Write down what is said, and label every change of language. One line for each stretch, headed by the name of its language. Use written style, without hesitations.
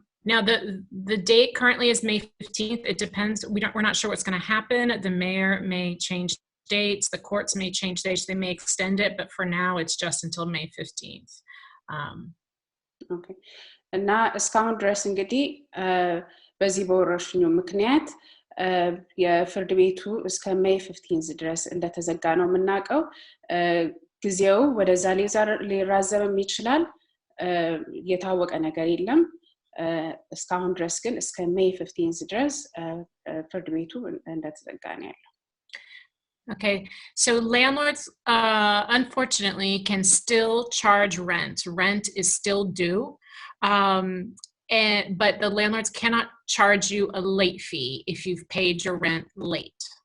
English: Now the date currently is May 15th. It depends. We're not sure what's going to happen. The mayor may change dates. The courts may change dates. They may extend it, but for now it's just until May 15th. Okay.
Amharic: እና እስካሁን ድረስ እንግዲህ በዚህ በወረርሽኙ ምክንያት የፍርድ ቤቱ እስከ ሜይ 15 ድረስ እንደተዘጋ ነው የምናውቀው ጊዜው ወደዛ ሊራዘም ይችላል የታወቀ ነገር የለም እስካሁን ድረስ ግን እስከ ሜይ 15 ድረስ ፍርድ ቤቱ እንደተዘጋ ነው ያለው
English: Okay, so landlords unfortunately can still charge rent. Rent is still due, but the landlords cannot charge you a late fee if you've paid your rent late.